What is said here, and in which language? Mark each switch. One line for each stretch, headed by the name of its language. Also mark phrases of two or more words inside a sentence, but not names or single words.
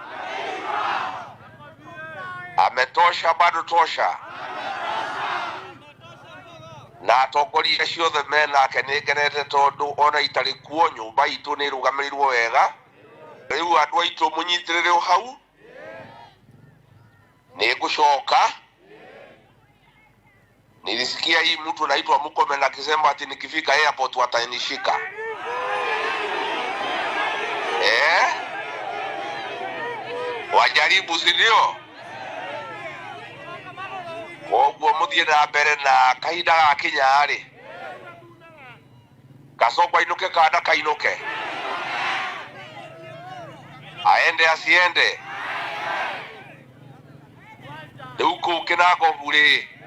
Swahili: Ametosha bado tosha.
Kikuyu: Na atongoria ciothe menake nĩ ngenete tondũ ona itarĩ kuo nyũmba itũ nĩ ĩrũgamĩrĩirwo wega. Rĩu andũ aitũ mũnyitĩrĩre hau. Nĩ ngũcoka.
Swahili: Nilisikia hii mtu anaitwa Murkomen akisema ati nikifika airport watanishika. Wajaribu si ndio?
Kikuyu: Koguo muthie na mbere na kahinda gakinya rĩ. Kasongo ainuke kana kainuke.
Swahili: Aende asiende.
Kikuyu: Rĩu kũu Kĩnangobu rĩ.